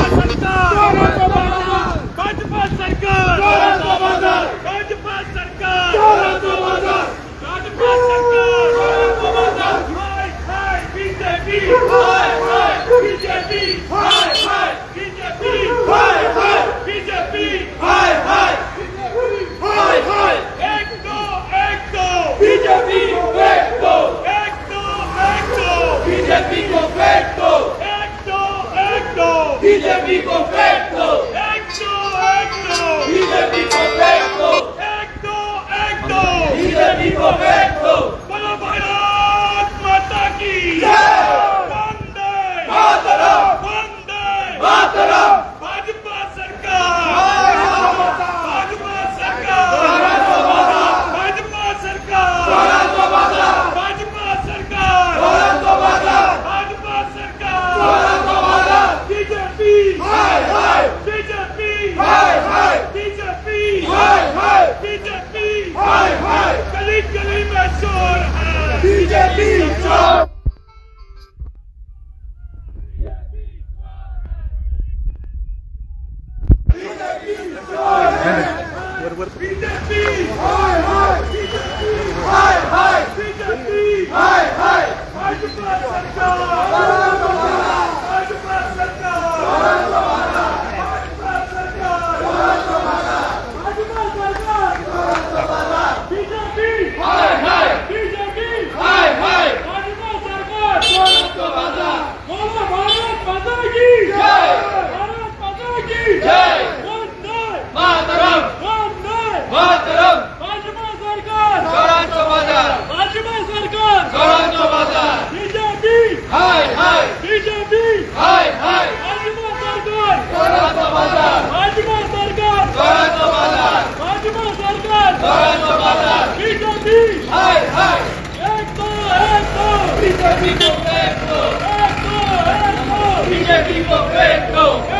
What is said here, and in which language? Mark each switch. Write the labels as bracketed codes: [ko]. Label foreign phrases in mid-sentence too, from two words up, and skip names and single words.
[hi] सरकार भाजपा सरकार भाजपा सरकार भाजपा सरकार हाय हाय बीजेपी हाय हाय बीजेपी हाय हाय बीजेपी हाय हाय बीजेपी हाय हाय हाय हाय एक दो बीजेपी फेंक दो बीजेपी को फेंक दो एक दो बीजेपी को फेंक दो बीजेपी को फेंक दो एक दो बीजेपी को फेंक दो बोलो भारत माता की वंदे मातरम भाजपा सरकार भाजपा सरकार भाजपा सरकार भाजपा सरकार भाजपा सरकार बीजेपी हाय हाय बीजेपी हाय हाय बीजेपी हाय हाय बीजेपी हाय हाय गली गली में शोर है बीजेपी शोर बीजेपी हाय हाय हाय हाय बीजेपी हाय हाय भाजपा सरकार भाजपा सरकार भाजपा सरकार भाजपा सरकार बीजेपी हाय हाय बीजेपी हाय हाय भाजपा सरकार बोलो भारत माता की जय भारत माता की जय वंदे मातरम मातरम भाजपा सरकार भाजपा सरकार बीजेपी हाय हाय बीजेपी हाय हाय भाजपा सरकार भाजपा सरकार भाजपा सरकार बीजेपी हाय हाय एक दो बीजेपी को फेंक दो बीजेपी को फेंक दो